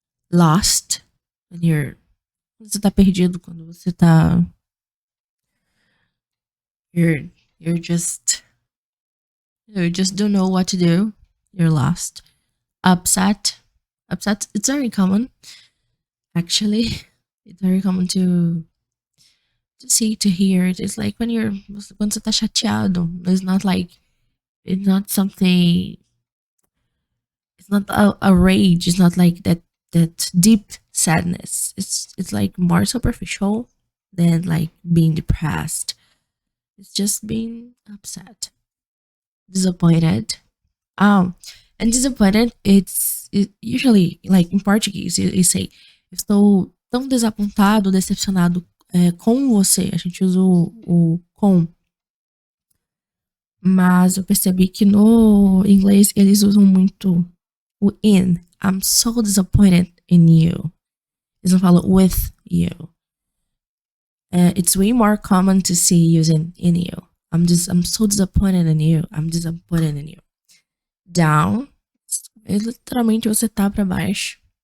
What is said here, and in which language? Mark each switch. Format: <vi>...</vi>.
<en>Lost, when</en> <pt>você tá perdido, quando você tá</pt> <en>you're you just don't know what to do. You're lost. Upset, it's very common actually. It's very common to see, to hear. It's like</en> <pt>quando você tá chateado.</pt> <en>It's not something, it's not a rage. It's not like that deep sadness. It's like more superficial than like being depressed. It's just being upset, disappointed. And disappointed, it usually like in Portuguese you say</en> <pt>estou tão desapontado, decepcionado com você. A gente usa o com. Mas eu percebi que no inglês eles usam muito o in.</pt> <en>I'm so disappointed in you.</en> <pt>Eles não falam</pt> <en>with you. It's way more common to see using in you. I'm so disappointed in you. I'm disappointed in you. Down.</en> <pt>Literalmente você tá pra baixo.</pt>